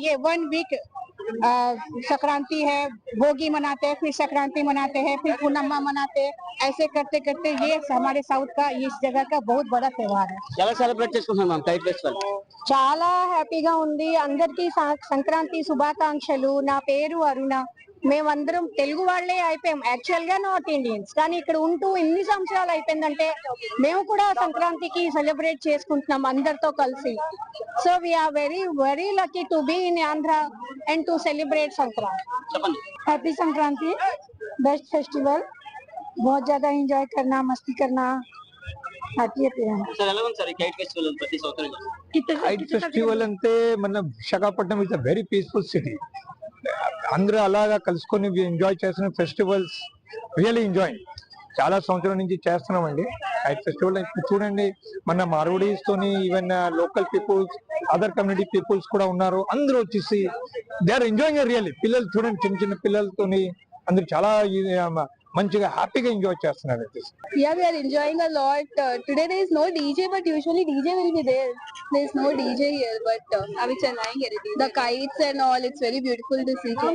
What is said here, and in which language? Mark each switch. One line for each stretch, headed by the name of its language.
Hindi: ये 1 वीक संक्रांति है, भोगी मनाते हैं, फिर संक्रांति मनाते हैं, फिर पूर्णिमा मनाते हैं। ऐसे करते करते ये हमारे साउथ का इस जगह का बहुत बड़ा त्योहार है।
Telugu: ఎలా సెలబ్రేట్ చేసుకుంటున్నాం కైట్ ఫెస్టివల్? చాలా హ్యాపీగా ఉంది. అందరికీ సంక్రాంతి శుభాకాంక్షలు. నా పేరు అరుణ. మేమందరం తెలుగు వాళ్ళే అయిపోయాం, యాక్చువల్ గా నార్త్ ఇండియన్స్, కానీ ఇక్కడ ఉంటూ ఎన్ని సంవత్సరాలు అయిపోయిందంటే మేము కూడా సంక్రాంతికి సెలబ్రేట్ చేసుకుంటున్నాం అందరితో కలిసి.
English: So we are very very lucky to be in Andhra and to celebrate Sankranti.
Telugu: చెప్పండి.
Hindi: हैप्पी संक्रांति, बेस्ट फेस्टिवल, बहुत ज्यादा एंजॉय करना, मस्ती करना, హ్యాపీ
Telugu: సార్ ఎలా ఉంది సార్ ఈ కైట్ ఫెస్టివల్ ప్రతి సంవత్సరం? కైట్ ఫెస్టివల్ అంటే మన Visakhapatnam
English: Is a very peaceful city.
Telugu: అందరూ అలాగా కలుసుకొని ఎంజాయ్ చేస్తున్న ఫెస్టివల్స్, రియల్లీ ఎంజాయ్. చాలా సంవత్సరాల నుంచి చేస్తున్నామండి కైట్ ఫెస్టివల్. ఇప్పుడు చూడండి, మన మార్వాడీస్ తోని
English: even local peoples, other community peoples
Telugu: కూడా ఉన్నారు. అందరూ వచ్చేసి
English: They are enjoying really.
Telugu: పిల్లలు చూడండి, చిన్న చిన్న పిల్లలతోని అందరూ చాలా మంచిగా హ్యాపీగా ఎంజాయ్ చేస్తున్నారు.
English: Yeah, we are enjoying a lot. Today there is no DJ, but usually DJ will be there. There is no DJ here, but the kites and all, it's very beautiful to see.